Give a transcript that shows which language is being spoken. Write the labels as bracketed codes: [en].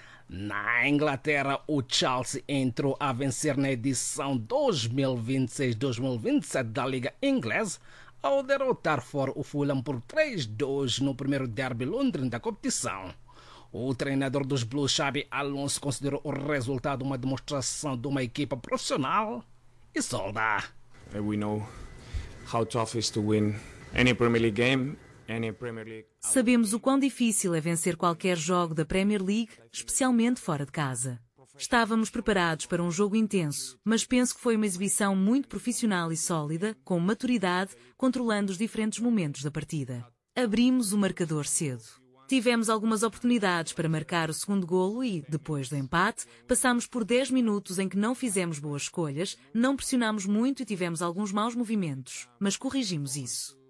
[pt] Na Inglaterra, o Chelsea entrou a vencer na edição 2026-2027 da Liga Inglesa, ao derrotar fora o Fulham por 3-2 no primeiro derby londrino da competição. O treinador dos Blues, Xabi Alonso, considerou o resultado uma demonstração de uma equipa profissional e solda. [en] We know how tough it is to win any Premier League game. [pt] Sabemos o quão difícil é vencer qualquer jogo da Premier League, especialmente fora de casa. Estávamos preparados para um jogo intenso, mas penso que foi uma exibição muito profissional e sólida, com maturidade, controlando os diferentes momentos da partida. Abrimos o marcador cedo. Tivemos algumas oportunidades para marcar o segundo golo e, depois do empate, passámos por 10 minutos em que não fizemos boas escolhas, não pressionámos muito e tivemos alguns maus movimentos, mas corrigimos isso.